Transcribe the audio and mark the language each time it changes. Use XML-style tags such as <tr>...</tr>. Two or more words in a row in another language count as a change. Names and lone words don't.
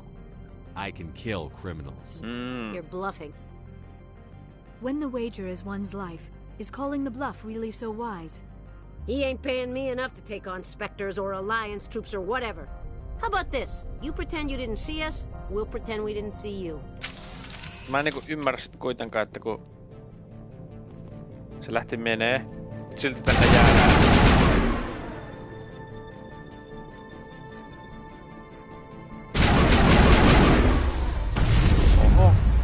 <en>I can kill criminals. You're bluffing. When the wager is one's life, is calling the bluff really so wise? He ain't paying me enough to take on Spectres or Alliance troops or whatever. How about this? You pretend you didn't see us, we'll pretend we didn't see you.</en> <fi>Mä en niinku ymmärrä sit kuitenkaan, että kun se lähti menee, silti tänne jäädään. Oho.</fi>